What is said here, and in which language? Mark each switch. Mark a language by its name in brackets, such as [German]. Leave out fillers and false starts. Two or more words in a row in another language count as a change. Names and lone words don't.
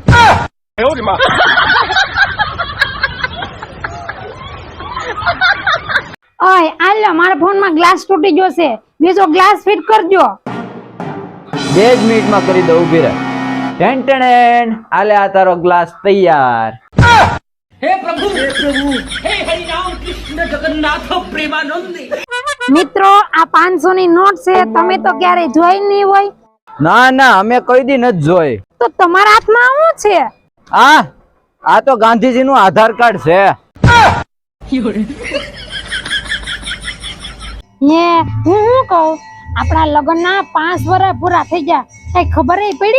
[Gujarati] ઓય આલ્યો, મારા ફોનમાં ગ્લાસ તૂટી ગયો છે, બીજો ગ્લાસ ફિટ કરજો. 2 જ મિનિટમાં કરી દઉં, ઊભી રહે. ટેન આલે આ તારો ગ્લાસ તૈયાર. [Hindi] हे प्रभु हे हरि राम कृष्ण जगन्नाथ प्रेमानंद। [Gujarati] મિત્રો, આ 500 ની નોટ છે, તમે તો ક્યારે જોઈ નહીં હોય. ના ના, અમે કોઈ દી નથી જોઈ. તો તમારા હાથમાં શું છે? આ તો ગાંધીજી નું આધાર કાર્ડ છે. હું શું કહું, આપણા લગ્નના 5 વર્ષ પૂરા થઈ ગયા, કઈ ખબર નહીં પડી?